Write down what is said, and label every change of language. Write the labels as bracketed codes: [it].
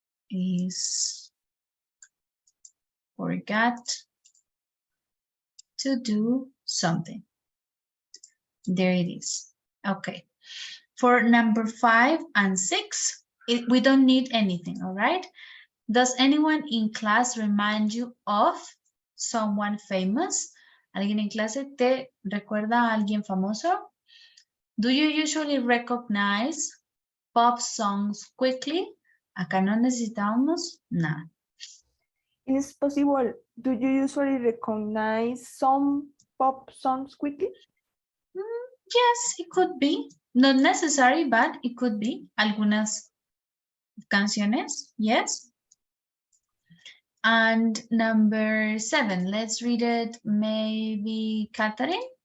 [en] Is forgot to do something. There it is. Okay. For number 5 and 6, we don't need anything, all right? Does anyone in class remind you of someone famous? [es] ¿Alguien en clase te recuerda a alguien famoso? [en] Do you usually recognize pop songs quickly? [es] Acá no necesitamos nada. [en] Is possible? Do you usually recognize some pop songs quickly? Yes, it could be. Not necessary, but it could be. [es] Algunas canciones, [en] yes. And number 7, let's read it, maybe Catherine?